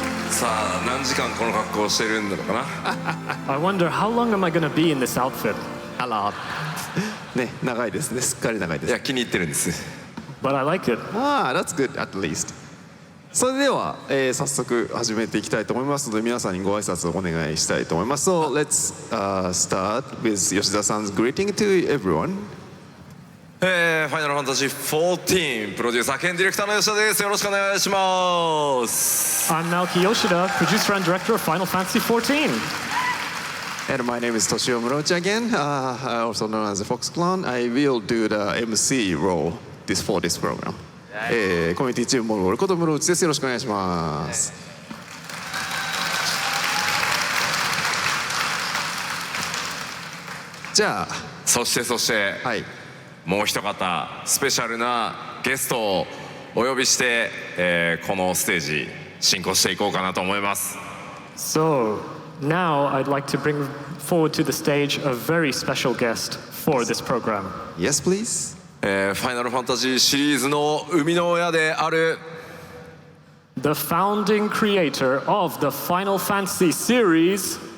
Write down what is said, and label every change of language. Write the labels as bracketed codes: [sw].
[ja] さあ何時間この格好をしてるんだろうかな。 [en] I wonder how long am I going to be in this outfit? A lot. [ja] ね、長いですね。すっかり長いです。いや気に入ってるんです。 [en] But I like it. That's good at least. [ja] それでは、早速始めていきたいと思いますので、皆さんにご挨拶をお願いしたいと思います。 [en] So let's start with 吉田さん's greeting to everyone. [ja] ファイナルファンタジー14プロデューサー兼ディレクターの吉田です。よろしくお願いします。 [en] I'm Naoki Yoshida, producer and director of Final Fantasy XIV. And my name is Toshio Murochi again, also known as the Fox Clan. I will do the MC role for this program. [ja] コミュニティチームモルこと室内です。よろしくお願いします。じゃあそして、はい、もう一方スペシャルなゲストをお呼びして、このステージ進行していこうかなと思います。 [en] So now I'd like to bring forward to the stage a very special guest for this program. Yes, please. [ja] ファイナルファンタジーシリーズの生みの親である [en] The founding creator of the Final Fantasy series,